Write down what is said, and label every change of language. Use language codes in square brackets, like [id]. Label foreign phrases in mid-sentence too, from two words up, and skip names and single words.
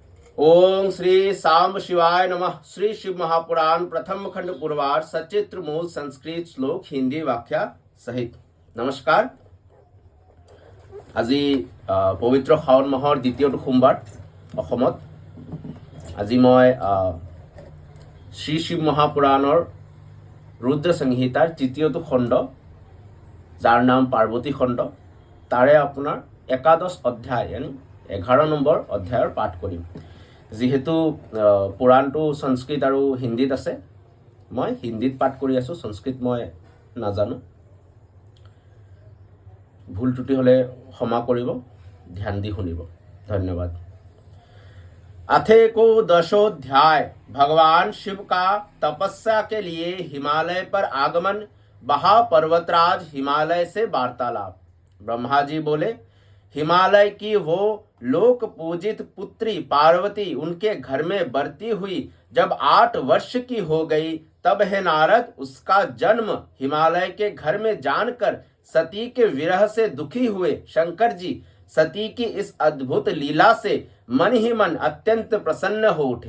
[sa] ओम श्री सांब शिवाय नमः। [hi] श्री शिव महापुराण प्रथम खंड पूर्वार्ध सचित्र मूल संस्कृत श्लोक हिंदी व्याख्या सहित। नमस्कार। [as] আজি পবিত্ৰ শাওণ মাহৰ দ্বিতীয়টো সোমবাৰ অসমত। আজি মই শ্ৰী শিৱ মহাপুৰাণৰ ৰুদ্ৰ সংহিতাৰ তৃতীয়টো খণ্ড, যাৰ নাম পাৰ্বতী খণ্ড, তাৰে আপোনাৰ একাদশ অধ্যায় यानी 11 নম্বৰ অধ্যায়ৰ পাঠ কৰিম। যেহেতু পুৰাণটো সংস্কৃত আৰু হিন্দীত আছে, মই হিন্দীত পাঠ কৰি আছোঁ, সংস্কৃত মই নাজানো। ভুল ত্ৰুটি হলে ক্ষমা কৰিব, ধ্যান দি শুনিব। [hi] धन्यवाद। [sa] अथेको दशोध्याय। [hi] भगवान शिव का तपस्या के लिए हिमालय पर आगमन। महापर्वतराज हिमालय से वार्तालाप। ब्रह्मा जी बोले, हिमालय की वो लोक पूजित पुत्री पार्वती उनके घर में बरती हुई जब 8 वर्ष की हो गई, तब है नारद उसका जन्म हिमालय के घर में जानकर सती के विरह से दुखी हुए शंकर जी सती की इस अद्भुत लीला से मन ही मन अत्यंत प्रसन्न हो उठे।